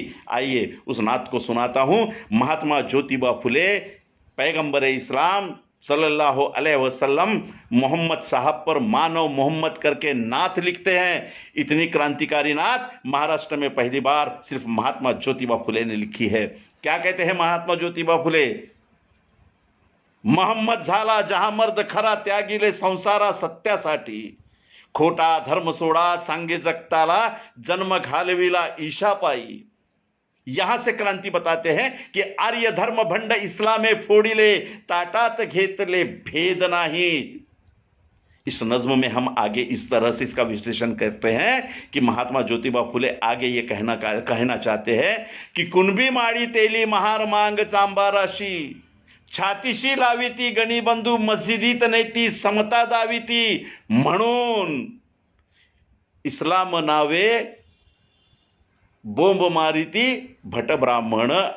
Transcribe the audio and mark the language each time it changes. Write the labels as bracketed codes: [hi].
[hi] आइए उस नात को सुनाता हूं। महात्मा ज्योतिबा फुले पैगंबर इस्लाम सल्लल्लाहु अलैहि वसल्लम मोहम्मद साहब पर मानव मोहम्मद करके नात लिखते हैं। इतनी क्रांतिकारी नात महाराष्ट्र में पहली बार सिर्फ महात्मा ज्योतिबा फुले ने लिखी है। क्या कहते हैं महात्मा ज्योतिबा फुले? [mr] मोहम्मद झाला जहा मर्द खरा, त्यागिले संसारा सत्यासाठी, खोटा धर्म सोडा, सांगे जगताला, जन्म घालविला ईशा पाई। [hi] यहां से क्रांति बताते हैं कि [mr] आर्य धर्म भंड इस्लामे फोडिले, ताटात घेतले भेद नाही। [hi] इस नज्म में हम आगे इस तरह से इसका विश्लेषण करते हैं कि महात्मा ज्योतिबा फुले आगे ये कहना चाहते हैं कि [mr] कुणबी माडी तेली महार मांग चांबाराशी, छातीशी लाविती गणीबंधू मस्जिदीत नेती समता दाविती, म्हणून इस्लाम नावे बोंब मारिती भट ब्राह्मण।